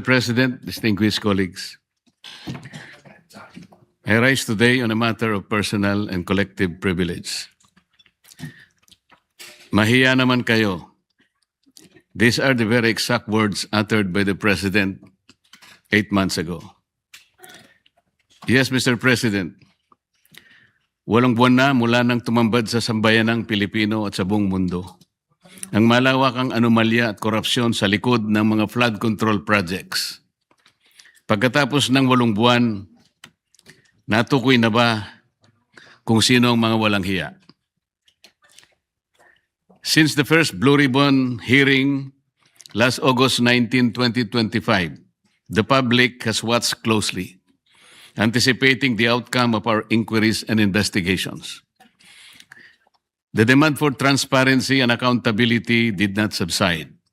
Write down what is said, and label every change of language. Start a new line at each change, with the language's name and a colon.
English: President, distinguished colleagues, I rise today on a matter of personal and collective privilege.
Filipino: Mahiya naman kayo.
English: These are the very exact words uttered by the President 8 months ago. Yes, Mr.
Filipino: President, walong buwan na mula nang tumambad sa sambayanang Pilipino at sa buong mundo ang malawakang anomalya at korupsyon sa likod ng mga flood control projects. Pagkatapos ng 8 buwan, natukoy na ba kung sino ang mga walang hiya?
English: Since the first Blue Ribbon hearing last August 19, 2025, the public has watched closely, anticipating the outcome of our inquiries and investigations. The demand for transparency and accountability did not subside.